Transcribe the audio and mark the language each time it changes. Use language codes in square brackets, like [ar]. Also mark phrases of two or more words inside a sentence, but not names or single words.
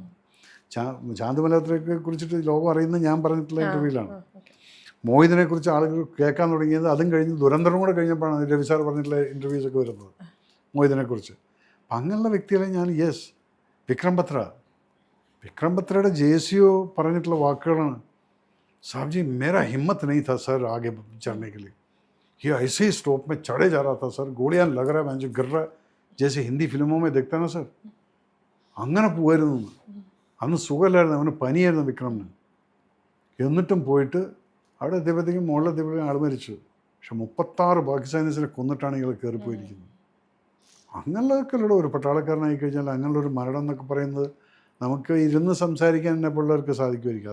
[ml] ചാന്ദ് മൽഹോത്രയെ കുറിച്ചിട്ട് ലോകം അറിയുന്നത് ഞാൻ പറഞ്ഞിട്ടുള്ള ഇൻ്റർവ്യൂവിലാണ്. മോഹിതിനെ കുറിച്ച് ആളുകൾ കേൾക്കാൻ തുടങ്ങിയത് അതും കഴിഞ്ഞ് ദുരന്തരം കൂടെ കഴിഞ്ഞപ്പോഴാണ് രവി സാർ പറഞ്ഞിട്ടുള്ള ഇൻ്റർവ്യൂസൊക്കെ വരുന്നത് മോഹിതിനെ കുറിച്ച്. അപ്പം അങ്ങനെയുള്ള വ്യക്തികളെ ഞാൻ വിക്രം ബത്രയുടെ JCO പറഞ്ഞിട്ടുള്ള വാക്കുകളാണ്. [hi] साहब जी मेरा हिम्मत नहीं था सर आगे चढ़ने के लिए, ये ऐसे ही स्टॉप में चढ़े जा रहा था सर, गोलियां लग रहा है, मैं जो गिर रहा है जैसे हिंदी फिल्मों में देखता ना सर, [ml] അങ്ങനെ പോയിരുന്നു. അന്ന് സുഖമില്ലായിരുന്നു, അവന് പനിയായിരുന്നു വിക്രമിന്. എന്നിട്ടും പോയിട്ട് അവിടെ എത്തിയപ്പോഴത്തേക്കും മുകളിലെത്തിയപ്പോഴത്തേക്കും ആൾ മരിച്ചു. പക്ഷെ 36 പാകിസ്ഥാനീസിനെ കൊന്നിട്ടാണ് ഇയാൾ കയറിപ്പോയിരിക്കുന്നത്. അങ്ങനെയുള്ളതൊക്കെ ഒരു പട്ടാളക്കാരനായി കഴിഞ്ഞാൽ അങ്ങനെയുള്ളൊരു മരണം എന്നൊക്കെ പറയുന്നത് നമുക്ക് ഇരുന്ന് സംസാരിക്കാൻ എന്നെ പിള്ളേർക്ക് സാധിക്കുമായിരിക്കും.